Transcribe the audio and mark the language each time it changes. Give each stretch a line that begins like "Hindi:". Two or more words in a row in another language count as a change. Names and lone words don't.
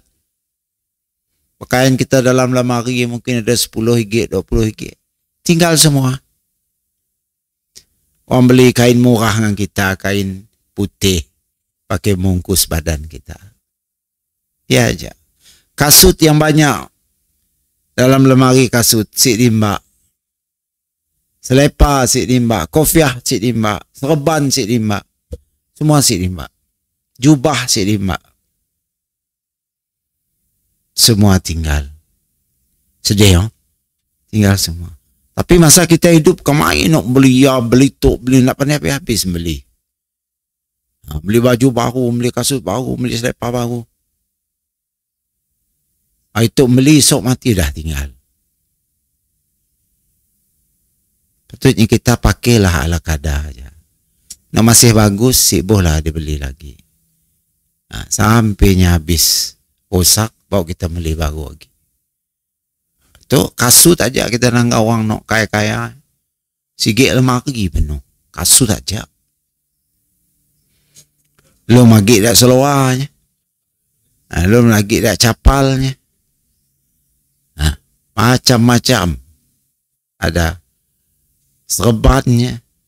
Malay: Pakaian kita dalam lemari mungkin ada 10 ringgit, 20 ringgit. Tinggal semua. Orang beli kain murah dengan kita, kain putih, pakai bungkus badan kita. Ya aja. Kasut yang banyak dalam lemari kasut, sik dimba. Selipar sik dimba, kofiah sik dimba, serban sik dimba. Semua sik dimba. Jubah sik dimba. Semua tinggal. Sedih, oh? Tinggal semua. Tapi masa kita hidup, kemain nak beli ya, beli tok, beli nak pandai habis beli. Beli baju baru, beli kasut baru, beli selipar baru. Itu beli esok mati dah tinggal. Patutnya kita pakailah ala kadar aja. Nak masih bagus, bolehlah dibeli lagi. Sampainya habis rosak, baru kita beli baru lagi. Tu kasut aja kita nangga orang nak kaya-kaya. Sigit lemah pergi penuh. Kasut aja. Lo magik dak seluarnya. Lo lagi dak capalnya. Macam-macam. Ada serbannya.